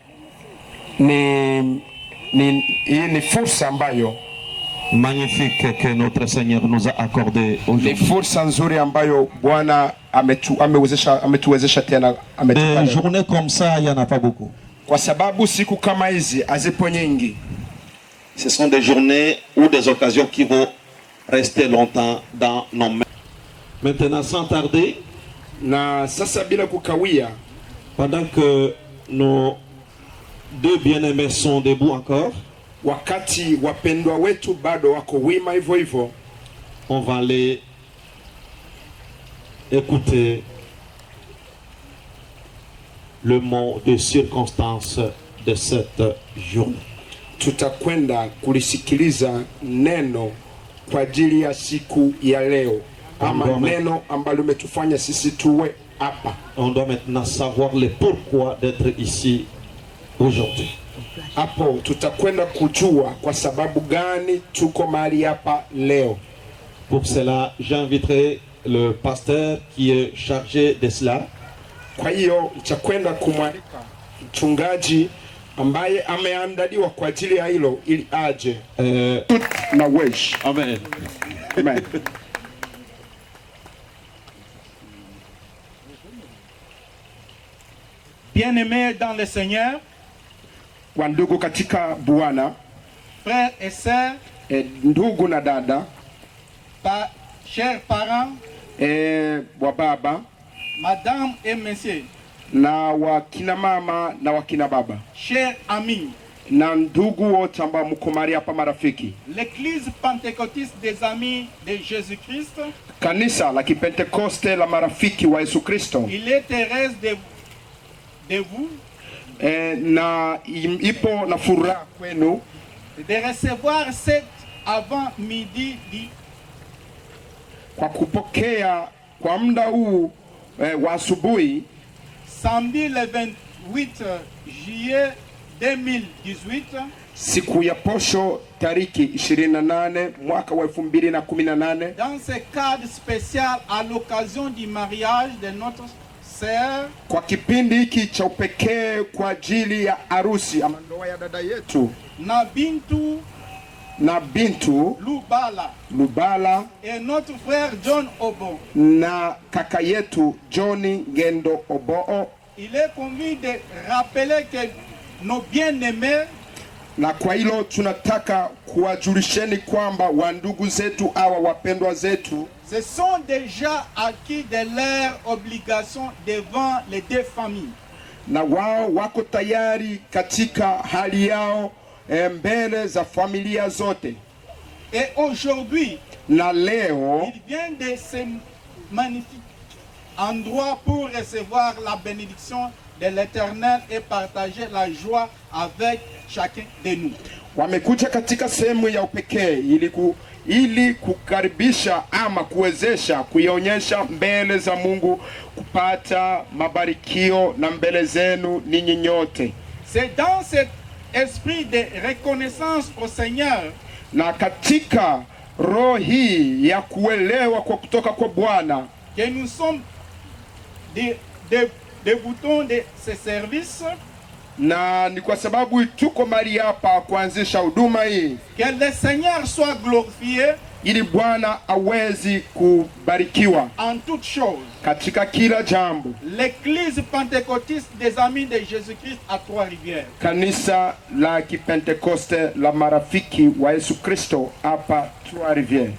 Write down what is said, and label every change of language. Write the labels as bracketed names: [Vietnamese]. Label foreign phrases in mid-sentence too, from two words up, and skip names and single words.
[Swahili] Ni fursa ambayo [French] magnifique que notre Seigneur nous a accordé [Swahili] ni [French] aujourd'hui. [Swahili] fursa nzuri ambayo Bwana ametuwezesha tena [French] Des journées comme ça, il n'y en a pas beaucoup. [Swahili] kwa sababu siku kama hizi hazipo nyingi. [French] Ce sont des journées ou des occasions qui vont rester longtemps dans nos mains. Maintenant, sans tarder, [Swahili] Na sasa bila kukawia, [French] pendant que nos deux bien-aimés sont debout encore, [Swahili] wakati wapendwa wetu bado wako wima hivyo hivyo, [French] on va aller écouter le mot de circonstance de cette journée. [Swahili] tutakwenda kulisikiliza neno kwa ajili ya siku ya leo, ama Amen. neno ambalo limetufanya sisi tuwe hapa. [French] On doit maintenant savoir le pourquoi d'être ici aujourd'hui. [Swahili] Hapo tutakwenda kujua kwa sababu gani tuko mahali hapa leo. [French] Pour cela, j'inviterai le pasteur qui est chargé de cela, [Swahili] Kwa hiyo nitakwenda kumwalika mchungaji ambaye ameandaliwa kwa ajili ya hilo ili aje na wesh. Amen. Amen. [French] Bien-aimés dans le Seigneur, [Swahili] Wandugu katika Bwana, [French] frères et sœurs, [Swahili] ndugu na dada, [French] chers parents, [Swahili] wa baba [French] madame et messieurs, [Swahili] na wakina mama na wakina baba [French] chers amis, [Swahili] na ndugu wote ambao mko mahali hapa, marafiki, [French] l'Église pentecôtiste des amis de Jésus-Christ, [Swahili] kanisa la Kipentekoste la marafiki wa Yesu Kristo, [French] il est heureuse de vous [Swahili] na ipo na furaha kwenu [French] de recevoir cet avant-midi [Swahili] kwa kupokea kwa muda huu wa asubuhi, [French] samedi le 28 juillet 2018, [Swahili] siku ya posho tariki 28 mwaka wa 2018, [French] dans ce cadre spécial à l'occasion du mariage de notre sœur [Swahili] kwa kipindi hiki cha upekee kwa ajili ya harusi ama ndoa ya dada yetu na Bintu Lubala [French] et notre frère John Obo. [Swahili] na kaka yetu Johnny Ngendo Oboo. [French] Il est convenu de rappeler que nos bien-aimés, [Swahili] Na kwa hilo tunataka kuwajulisheni kwamba wandugu zetu hawa wapendwa zetu [French] se sont déjà acquis de leurs obligations devant les deux familles. [Swahili] na wao wako tayari katika hali yao mbele za familia zote. [French] Et aujourd'hui, [Swahili] Na leo [French] il vient de ce magnifique endroit pour recevoir la bénédiction de l'Éternel et partager la joie avec chacun de nous. [Swahili] wamekuja katika sehemu ya upekee ili kukaribisha ama kuwezesha kuionyesha mbele za Mungu kupata mabarikio na mbele zenu ninyi nyote. [French] C'est dans cet esprit de reconnaissance au Seigneur [Swahili] Na katika roho hii ya kuelewa kwa kutoka kwa Bwana [French] que nous sommes des boutons de ce service, [Swahili] na ni kwa sababu tuko mahali hapa kuanzisha huduma hii [French] que le Seigneur soit glorifié [Swahili] ili Bwana awezi kubarikiwa [French] en toutes choses. [Swahili] katika kila jambo. [French] L'Église pentecôtiste des amis de Jésus-Christ à Trois-Rivières. [Swahili] Kanisa la Kipentekoste la marafiki wa Yesu Kristo hapa Trois-Rivières.